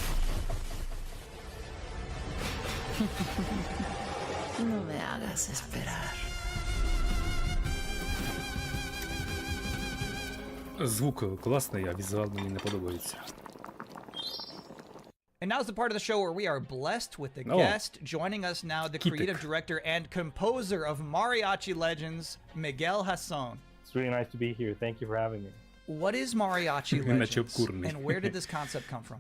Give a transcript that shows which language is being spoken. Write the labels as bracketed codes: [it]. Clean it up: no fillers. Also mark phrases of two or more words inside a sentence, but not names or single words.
[es] No me hagas esperar. [uk] Звук класний, а візуал мені не подобається. [en] And now's the part of the show where we are blessed with a guest joining us now, the creative director and composer of Mariachi Legends, Miguel Hasson. It's really nice to be here. Thank you for having me. What is Mariachi Legends, and where did this concept come from?